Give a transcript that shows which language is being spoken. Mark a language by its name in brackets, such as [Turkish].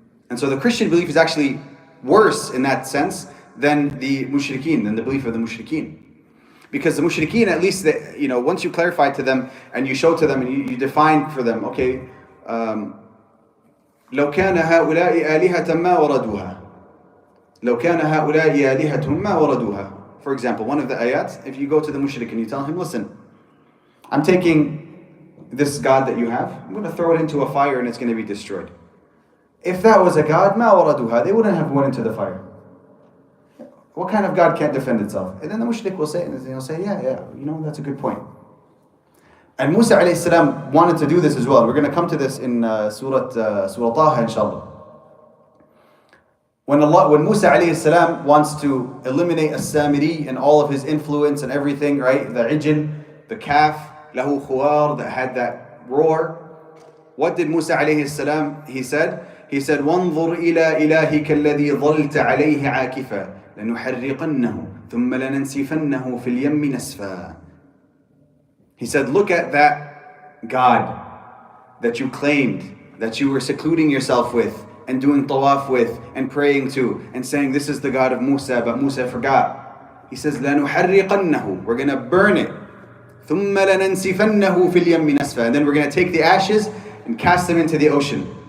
[English] And so the Christian belief is actually worse in that sense than the mushrikeen, than the belief of the mushrikeen. Because the mushrikeen, at least, once you clarify to them and you show to them and you define for them, okay, [Arabic] لو كان هؤلاء آلهة ما وردوها. لو كان هؤلاء آلهة ما وردوها. [English] For example, one of the ayats, if you go to the mushrik and you tell him, listen, I'm taking this God that you have, I'm going to throw it into a fire and it's going to be destroyed. If that was a God, [Arabic] ما وردوها, [English] they wouldn't have went into the fire. What kind of God can't defend itself? And then the mushrik will say, and he'll say, yeah, that's a good point. And Musa alayhi salam wanted to do this as well. We're going to come to this in Surah Taha, inshallah. When Musa alayhi salam wants to eliminate as-Samiri and all of his influence and everything, right? The ijl, the calf, lahu khuwar, that had that roar. What did Musa alayhi salam, he said, [Arabic] وَانظُرْ إِلَىٰ إِلَهِكَ الَّذِي ظَلْتَ عَلَيْهِ عَاكِفًا لَنُحَرِّقَنَّهُ ثُمَّ لَنَنْسِفَنَّهُ فِي الْيَمِّ نَسْفًا. [English] He said, look at that God that you claimed, that you were secluding yourself with and doing tawaf with and praying to and saying this is the God of Musa, but Musa forgot. He says, [Arabic] لَنُحَرِّقَنَّهُ, [English] we're going to burn it. [Arabic] ثُمَّ لَنَنْسِفَنَّهُ فِي الْيَمِّ نَسْفًا, [English] and then we're going to take the ashes and cast them into the ocean.